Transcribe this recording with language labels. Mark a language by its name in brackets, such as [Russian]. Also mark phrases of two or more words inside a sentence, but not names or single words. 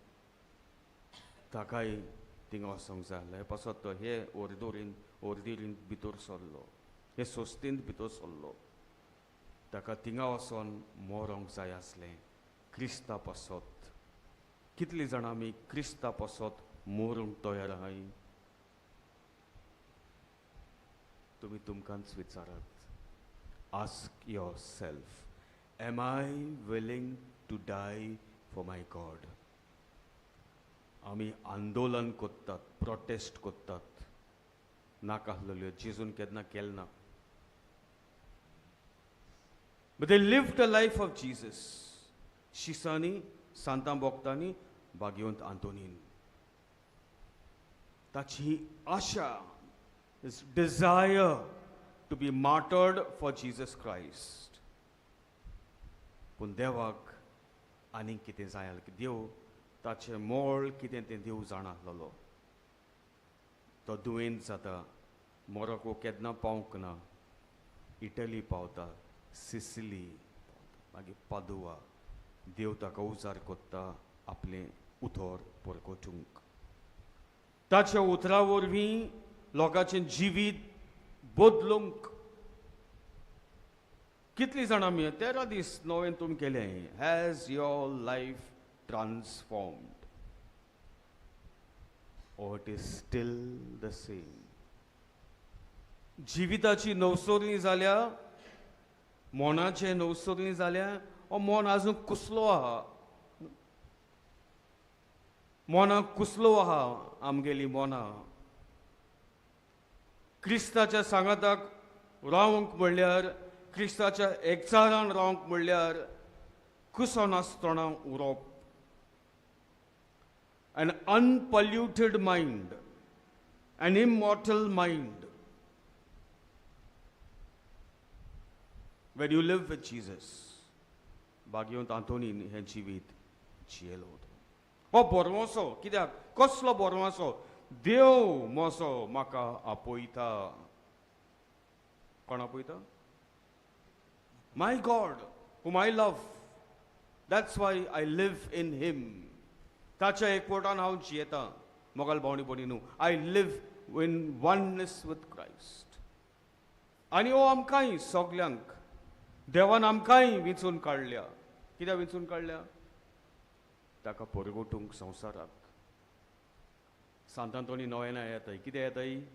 [Konkani] ताकाय थिंगा वचोंक जाय आसलें पासत तो हे ओर्देरीन भितर सरलो हे सोस्तींत भितर सरलो ताका थिंगा वचोन मरोंक जाय आसलें क्रिस्ता पासत कितलीं जाणां आमी क्रिस्ता पासत मरूंक तयार आहाय तुमी तुमकांच विचारात [English] ask your self Am I willing to die for my God? [Konkani] आमी आंदोलन कोत्तात प्रोटेस्ट कोत्तात नाका आसलेल्यो जेजून केन्ना केलें ना [English] But they lived the life of Jesus. शिसांनी सांतां भोगतांनी भाग्यवंत आंतोनीन ताची आशा his desire to be martyred for Jesus Christ. [Konkani] पूण देवाक आनीक कितें जाय आसलें देव ताचें मोल कितें तें देव जाणा आसलेलो तो दुयेंत जाता मोरोक्को केन्ना पावंक ना इटली पावता सिसिली मागीर पादुआ देव ताका उजार कोत्ता आपलें उतर परगोटूंक ताच्या उतरा वरवीं लोकांचें जिवीत बदलूंक कितलीं जाणां आमी 13 दीस नवें तुमी केलें [English] has your life transformed or it is still the same [Konkani] जिविताची नवसोरणी जाल्या मोनाचे नवसोरणी जाल्या हो मोन आजून कुसलो आहा मोनाक कुसलो आहा आमगेली मोना क्रिस्ताच्या सांगाताक रावंक म्हणल्यार क्रिस्ताच्या एकचारान रावंक म्हणल्यार कुसनासतना उरप [English] an unpolluted mind, an immortal mind. When you live with Jesus, [Konkani] भाग्यवंत आंतोनीन हें जिवीत जियेलो हो बोरवोसो कित्याक कसलो बोरवोसो देव मोसो म्हाका आपयता कोण आपयता [English] My God whom I love, that's why I live in him. [Konkani] ताच्या एकवटान हांव जियेतां मोगाल भावनी भयणीनो [English] I live in oneness with Christ [Konkani] आनी हो आमकांय सगल्यांक देवान आमकांय वेंचून काडल्या कित्याक वेंचून काडल्या ताका परगोटूंक संवसाराक सांत आंतोनी नोवेना येताय कितें येताय